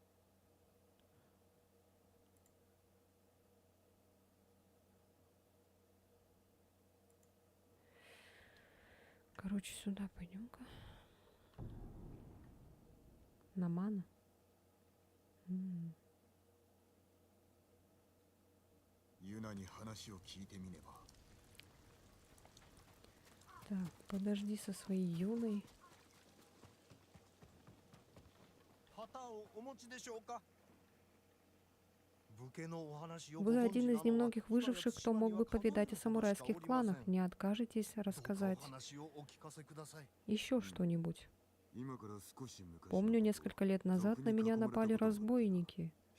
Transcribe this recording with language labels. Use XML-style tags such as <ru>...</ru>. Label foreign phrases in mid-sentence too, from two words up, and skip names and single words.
<ru>Короче, сюда пойдем-ка. На мана. М.</ru> <ja>ユナに話を聞いてみねば。</ja> <ru>Так, подожди со своей юной.</ru> <ja>旗をお持ちでしょうか。</ja> <ru>Вы один из немногих выживших, кто мог бы повидать о самурайских кланах. Не откажетесь рассказать еще что-нибудь? Помню, несколько лет назад на меня напали разбойники.</ru>